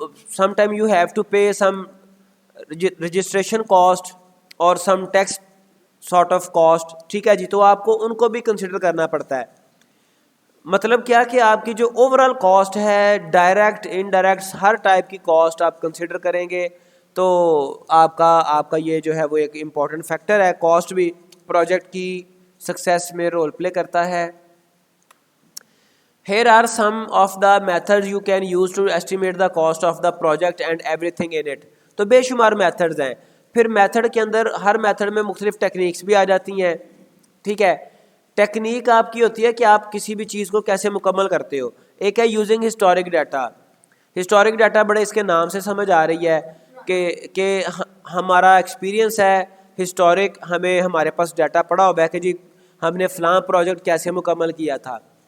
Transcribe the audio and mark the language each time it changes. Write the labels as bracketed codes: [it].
[en] Sometimes you have to pay some registration cost or some tax sort of cost, [ur] ٹھیک ہے جی. تو آپ کو ان کو بھی کنسیڈر کرنا پڑتا ہے. مطلب کیا کہ آپ کی جو اوور آل کاسٹ ہے, ڈائریکٹ انڈائریکٹ ہر ٹائپ کی کاسٹ آپ کنسیڈر کریں گے. تو آپ کا یہ جو ہے وہ ایک امپورٹنٹ فیکٹر ہے. کاسٹ بھی پروجیکٹ کی سکسیس میں رول پلے کرتا ہے. [en] Here are some of the methods you can use to estimate the cost of the project and everything in it. [ur] تو بے شمار میتھڈز ہیں. پھر میتھڈ کے اندر ہر میتھڈ میں مختلف ٹیکنیکس بھی آ جاتی ہیں. ٹھیک ہے, ٹیکنیک آپ کی ہوتی ہے کہ آپ کسی بھی چیز کو کیسے مکمل کرتے ہو. ایک ہے using historic data. Historic data بڑے اس کے نام سے سمجھ آ رہی ہے کہ ہمارا ایکسپیرینس ہے ہسٹورک, ہمیں ہمارے پاس ڈیٹا پڑا ہوا ہے کہ جی ہم نے فلاں پروجیکٹ کیسے مکمل کیا تھا.